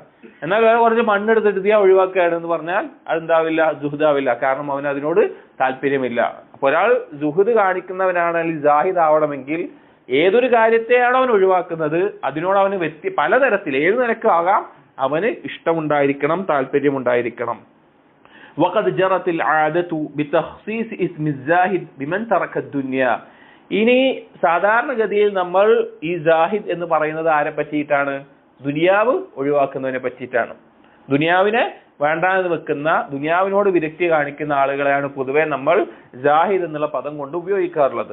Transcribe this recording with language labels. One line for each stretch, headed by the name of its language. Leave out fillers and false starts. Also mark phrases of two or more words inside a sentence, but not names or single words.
Malayalam: എന്നാൽ വേറെ കുറച്ച് മണ്ണെടുത്തിട്ട് ഞാൻ ഒഴിവാക്കുകയാണ് എന്ന് പറഞ്ഞാൽ അതെന്താവില്ല, സുഹദാവില്ല. കാരണം അവന് അതിനോട് താല്പര്യമില്ല. അപ്പൊ ഒരാൾ സുഹദ് കാണിക്കുന്നവനാണ്, അല്ലെങ്കിൽ ജാഹിദ് ആവണമെങ്കിൽ ഏതൊരു കാര്യത്തെയാണോ അവൻ ഒഴിവാക്കുന്നത് അതിനോട് അവന് പലതരത്തിൽ, ഏത് നിലക്കും ആകാം, അവന് ഇഷ്ടമുണ്ടായിരിക്കണം, താല്പര്യമുണ്ടായിരിക്കണം.
Arabic: وقد جرت العادة بتخصيص اسم الزاهد بمن ترك الدنيا.
Malayalam: ഇനി സാധാരണഗതിയിൽ നമ്മൾ ഈ ജാഹിദ് എന്ന് പറയുന്നത് ആരെ പറ്റിയിട്ടാണ്, ദുനിയാവ് ഒഴിവാക്കുന്നതിനെ പറ്റിയിട്ടാണ്. ദുനിയാവിനെ വേണ്ടാന്ന് വെക്കുന്ന, ദുനിയാവിനോട് വിരക്തി കാണിക്കുന്ന ആളുകളെയാണ് പൊതുവെ നമ്മൾ ജാഹിദ് എന്നുള്ള പദം കൊണ്ട് ഉപയോഗിക്കാറുള്ളത്.